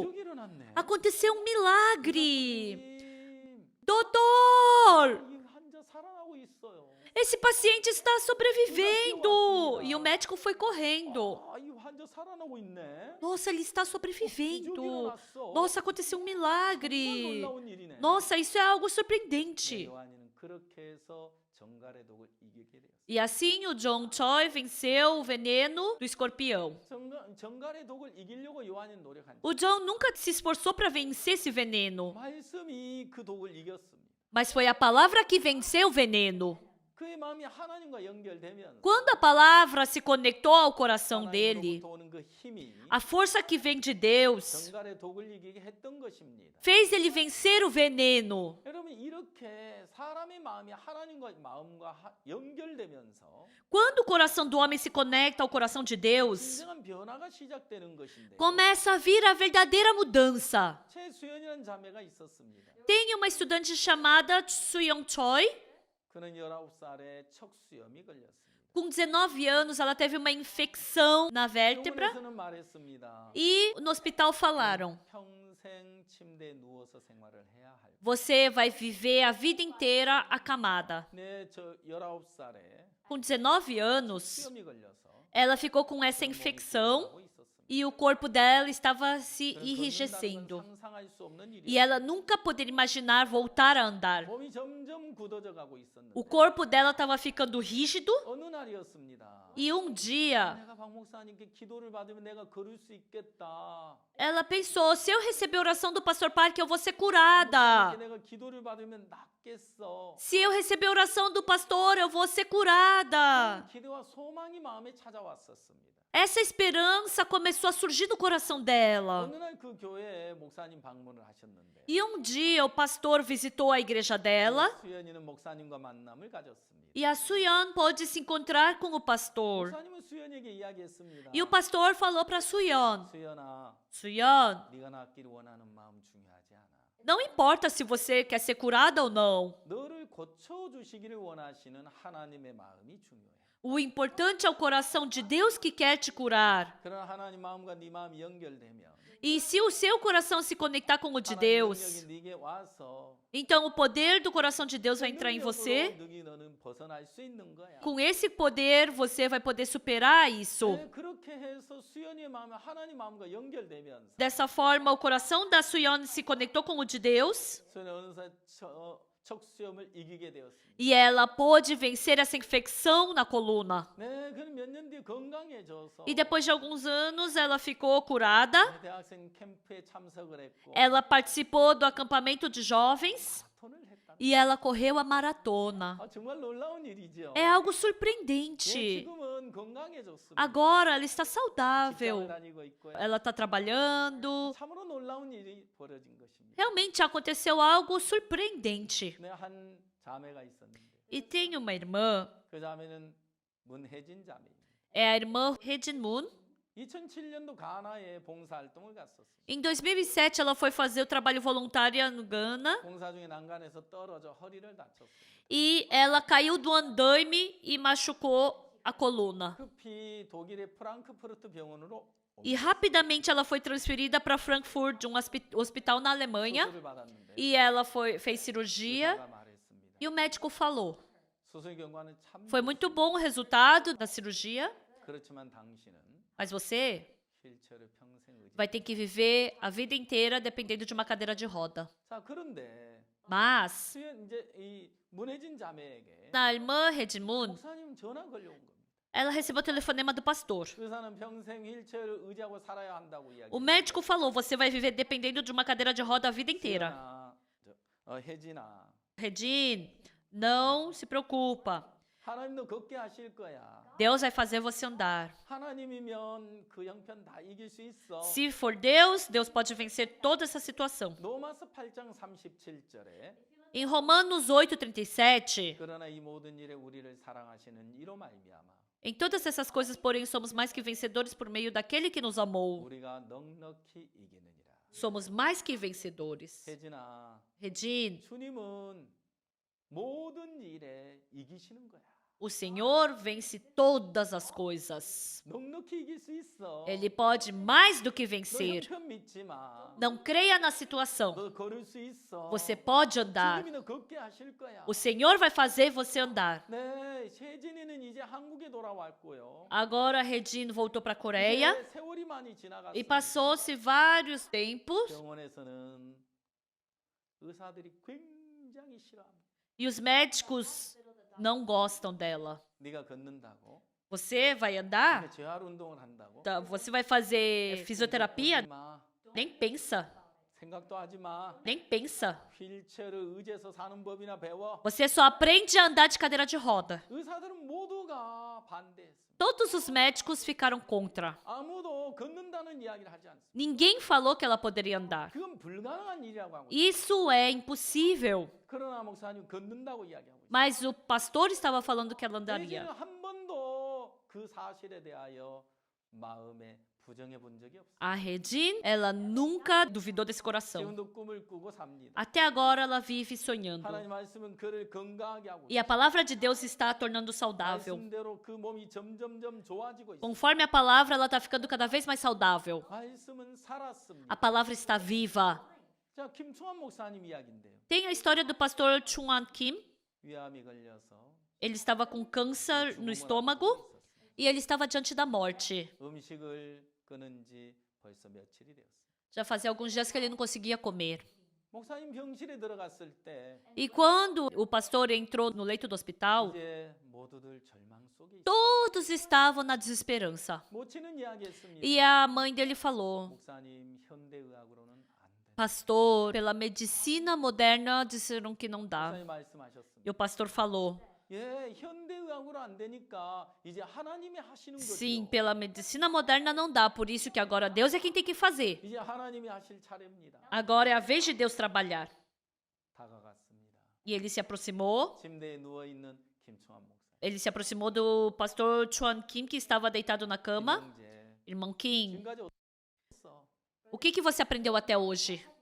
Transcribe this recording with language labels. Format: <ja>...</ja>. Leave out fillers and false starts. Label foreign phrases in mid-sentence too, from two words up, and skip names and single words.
<ko>기적이 일어났네.</ko> <pt>Aconteceu um milagre.</pt> <ko>선생님,</ko> <pt>Doutor,</pt> <ko>이 환자 살아나고 있어요.</ko> <pt>esse paciente está sobrevivendo. E o médico foi correndo.</pt> <ko>이 환자 살아나고 있네.</ko> <pt>Nossa, ele está</pt> <ko>기적이</ko> <pt>sobrevivendo.</pt> <ko>일어났어.</ko> <pt>Nossa, aconteceu um</pt> <ko>정말</ko> <pt>milagre.</pt> <ko>놀라운 일이네.</ko> <pt>Nossa, isso é algo</pt> <ko>네,</ko> <pt>surpreendente.</pt> <ko>요한이는 그렇게 해서 정갈의 독을 이기게 되었어요.</ko> <pt>E assim o John Choi venceu o veneno do escorpião.</pt> <ko>정갈의 독을 이기려고 요한이 노력한.</ko> <pt>O John nunca se esforçou para vencer esse veneno,</pt> <ko>말씀이 그 독을 이겼습니다.</ko> <pt>mas foi a palavra que venceu o veneno.</pt> <ko>그의 마음이 하나님과 연결되면</ko> <pt>Quando a palavra se conectou ao coração dele,</pt> <ko>하나님으로부터 오는 그 힘이</ko> <pt>a força que vem de Deus</pt> <ko>정갈의 독을 이기게 했던 것입니다.</ko> <pt>fez ele vencer o veneno.</pt> <ko>여러분 이렇게 사람의 마음이 하나님과 마음과 연결되면서</ko> <pt>Quando o coração do homem se conecta ao coração de Deus,</pt> <ko>진정한 변화가 시작되는 것인데</ko> <pt>começa a vir a verdadeira mudança.</pt> <ko>최수연이라는 자매가 있었습니다.</ko> <pt>Tem uma estudante chamada Suyeon Choi.</pt> <ko>그는 19살에 척수염이 걸렸습니다.</ko> <pt>Com 19 anos, ela teve uma infecção na vértebra</pt> <ko>병원에서는 말했습니다.</ko> <pt>e no hospital falaram:</pt> <ko>평생 침대에 누워서 생활을 해야 할.</ko> <pt>você vai viver a vida inteira acamada.</pt> <ko>네, 저 19살에</ko> <pt>Com 19 anos,</pt> <ko>수염이 걸려서</ko> <pt>ela ficou com essa infecção e o corpo dela estava se enrijecendo.</pt> <ko>상상할 수 없는 일이었어요.</ko> <pt>E ela nunca poderia imaginar voltar a andar.</pt> <ko>몸이 점점 굳어져 가고 있었는데</ko> <pt>O corpo dela estava ficando rígido</pt> <ko>어느 날이었습니다.</ko> <pt>e um dia</pt> <ko>내가 박 목사님께 기도를 받으면 내가 걸을 수 있겠다.</ko> <pt>ela pensou: se eu receber a oração do pastor Park, eu vou ser curada.</pt> <ko>내가 기도를 받으면 낫겠어.</ko> <pt>Se eu receber a oração do pastor, eu vou ser curada.</pt> <ko>기대와 소망이 마음에 찾아왔었습니다.</ko> <pt>Essa esperança começou a surgir no coração dela.</pt> <ko>어느 날 그 교회에 목사님 방문을 하셨는데</ko> <pt>E um dia o pastor visitou a igreja dela</pt> <ko>수연이는 목사님과 만남을 가졌습니다.</ko> <pt>e a Suyeon pôde se encontrar com o pastor.</pt> <ko>목사님은 수연에게 이야기했습니다.</ko> <pt>E o pastor falou para Suyeon:</pt> <ko>수연아,</ko> <pt>Suyeon,</pt> <ko>네가 낫기를 원하는 마음 중요하지 않아.</ko> <pt>não importa se você quer ser curada ou não.</pt> <ko>너를 고쳐 주시기를 원하시는 하나님의 마음이 중요해.</ko> <pt>O importante é o coração de Deus que quer te curar.</pt> <ko>그러나 하나님 마음과 네 마음이 연결되면</ko> <pt>E se o seu coração se conectar com o de</pt> <ko>하나님</ko> <pt>Deus,</pt> <ko>능력이 네게 와서</ko> <pt>então o poder do coração de Deus vai entrar em você.</pt> <ko>너는 벗어날 수 있는 거야.</ko> <pt>Com esse poder, você vai poder superar isso.</pt> <ko>네, 그렇게 해서 수연이의 마음이 하나님 마음과 연결되면서</ko> <pt>Dessa forma, o coração da Suyeon se conectou com o de Deus</pt> <ko>수연이 어느새 척수염을 이기게 되었습니다.</ko> <pt>e ela pôde vencer essa infecção na coluna.</pt> <ko>네, 그는 몇 년 뒤에 건강해져서</ko> <pt>E depois de alguns anos, ela ficou curada.</pt> <ko>대학생 캠프에 참석을 했고</ko> <pt>Ela participou do acampamento de jovens</pt> <ko>마라톤을 했다.</ko> <pt>e ela correu a maratona.</pt> <ko>정말 놀라운 일이죠.</ko> <pt>É algo</pt> <ko>예,</ko> <pt>surpreendente.</pt> <ko>지금은 건강해졌습니다.</ko> <pt>Agora ela está</pt> <ko>직장을</ko> <pt>saudável.</pt> <ko>다니고 있고요.</ko> <pt>Ela está trabalhando.</pt> <ko>참으로 놀라운 일이 벌어진 것입니다.</ko> <pt>Realmente aconteceu algo surpreendente.</pt> <ko>네, 한 자매가 있었는데</ko> <pt>E tem uma irmã,</pt> <ko>그 자매는 문혜진 자매입니다.</ko> <pt>é a irmã Hedin Moon.</pt> <ko>2007년도 가나에 봉사활동을 갔었습니다.</ko> <pt>Em 2007, ela foi fazer o trabalho voluntário no Ghana</pt> <ko>봉사 중에 난간에서 떨어져 허리를 다쳤습니다.</ko> <pt>e ela caiu do andaime e machucou a coluna.</pt> <ko>급히 독일의 프랑크푸르트 병원으로</ko> <pt>E rapidamente ela foi transferida para Frankfurt, de um hospital na Alemanha,</pt> <ko>수술을 받았는데</ko> <pt>e ela fez cirurgia</pt> <ko>의사가 말했습니다.</ko> <pt>e o médico falou:</pt> <ko>수술 결과는 참</ko> <pt>foi muito bom o resultado da cirurgia,</pt> <ko>그렇지만 당신은</ko> <pt>mas você</pt> <ko>휠체어를 평생 의지.</ko> <pt>vai ter que viver a vida inteira dependendo de uma cadeira de roda.</pt> <ko>자, 그런데</ko> <pt>Mas</pt> <ko>수연 이제 이 문혜진 자매에게</ko> <pt>a irmã Redmund,</pt> <ko>목사님 전화 걸려온 겁니다.</ko> <pt>ela recebeu o telefonema do pastor.</pt> <ko>의사는 평생 휠체어를 의지하고 살아야 한다고</ko> <pt>O</pt> <ko>이야기해요.</ko> <pt>médico falou: você vai viver dependendo de uma cadeira de roda a vida inteira.</pt> <ko>혜진아,</ko> <pt>Regine, não se preocupa.</pt> <ko>하나님도 걷게 하실 거야.</ko> <pt>Deus vai fazer você andar.</pt> <ko>하나님이면 그 형편 다 이길 수 있어.</ko> <pt>Se for Deus, Deus pode vencer toda essa situação.</pt> <ko>로마서 8장 37절에</ko> <pt>Em Romanos 8:37,</pt> <ko>그러나 이 모든 일에 우리를 사랑하시는 이로 말미암아</ko> <pt>em todas essas coisas, porém, somos mais que vencedores por meio daquele que nos amou.</pt> <ko>우리가 넉넉히 이기느니라.</ko> <pt>Somos mais que vencedores.</pt> <ko>혜진아,</ko> <pt>Regine,</pt> <ko>주님은 모든 일에 이기시는 거야.</ko> <pt>o Senhor vence todas as coisas.</pt> <ko>넉넉히 이길 수 있어.</ko> <pt>Ele pode mais do que</pt> <ko>너</ko> <pt>vencer.</pt> <ko>형편 믿지 마.</ko> <pt>Não creia na situação.</pt> <ko>너 걸을 수 있어.</ko> <pt>Você pode andar.</pt> <ko>주님이 너 걷게 하실 거야.</ko> <pt>O Senhor vai fazer você andar.</pt> <ko>네, 혜진이는 이제 한국에 돌아왔고요.</ko> <pt>Agora, Regine voltou para a Coreia</pt> <ko>이제 세월이 많이</ko> <pt>e</pt> <ko>지나갔습니다.</ko> <pt>passou-se vários tempos.</pt> <ko>병원에서는 의사들이 굉장히 싫어합니다.</ko> <pt>E os médicos não gostam dela.</pt> <ko>네가 걷는다고?</ko> <pt>Você vai andar?</pt> <ko>네가 재활 운동을 한다고?</ko> <pt>Você vai fazer fisioterapia?</pt> <ko>하지 마.</ko> <pt>Nem pensa.</pt> <ko>생각도 하지 마.</ko> <pt>Nem pensa.</pt> <ko>휠체어를 의지해서 사는 법이나 배워.</ko> <pt>Você só aprende a andar de cadeira de roda.</pt> <ko>의사들은 모두가 반대했습니다.</ko> <pt>Todos os médicos ficaram contra.</pt> <ko>아무도 걷는다는 이야기를 하지 않습니다.</ko> <pt>Ninguém falou que ela poderia andar.</pt> <ko>그건 불가능한 일이라고 하고 있어요.</ko> <pt>Isso é impossível.</pt> <ko>그러나 목사님 걷는다고 이야기하고 있어요.</ko> <pt>Mas o pastor estava falando que ela</pt> <ko>혜진은</ko> <pt>andaria.</pt> <ko>한 번도 그 사실에 대하여 마음에 부정해 본 적이 없어요.</ko> <pt>A Regine, ela nunca duvidou desse coração.</pt> <ko>지금도 꿈을 꾸고 삽니다.</ko> <pt>Até agora ela vive sonhando.</pt> <ko>하나님 말씀은 그를 건강하게 하고</ko> <pt>E a palavra de Deus está a tornando saudável.</pt> <ko>말씀대로 그 몸이 점점점 좋아지고 있어요.</ko> <pt>Conforme a palavra, ela está ficando cada vez mais saudável.</pt> <ko>말씀은 살았습니다.</ko> <pt>A palavra está viva.</pt> <ko>자, 김충환 목사님 이야기인데요.</ko> <pt>Tem a história do pastor Chung-An Kim.</pt> <ko>위암이 걸려서</ko> <pt>Ele estava com câncer no estômago e ele estava diante da morte.</pt> <ko>음식을 끊은 지 벌써 며칠이 되었어요.</ko> <pt>Já fazia alguns dias que ele não conseguia comer.</pt> <ko>목사님 병실에 들어갔을 때</ko> <pt>E quando o pastor entrou no leito do hospital,</pt> <ko>이제 모두들 절망 속에 있어요.</ko> <pt>todos estavam na desesperança.</pt> <ko>모치는 이야기했습니다.</ko> <pt>E a mãe dele falou:</pt> <ko>목사님 현대의학으로는 안 돼.</ko> <pt>Pastor, pela medicina moderna disseram que não dá.</pt> <ko>목사님 말씀하셨습니다.</ko> <pt>E o pastor falou:</pt> <ko>예, 현대의학으로 안 되니까 이제 하나님이 하시는 거죠.</ko> <pt>Sim, pela medicina moderna não dá, por isso que agora Deus é quem tem que fazer.</pt> <ko>이제 하나님이 하실 차례입니다.</ko> <pt>Agora é a vez de Deus trabalhar.</pt> <ko>다가갔습니다.</ko> <pt>E ele se aproximou.</pt> <ko>침대에 누워 있는 김충환 목사.</ko> <pt>Ele se aproximou do pastor Chuan Kim, que estava deitado na cama.</pt> <ko>형제,</ko> <pt>Irmão Kim,</pt> <ko>지금까지 어땠어?</ko> <pt>o que você aprendeu até hoje?</pt>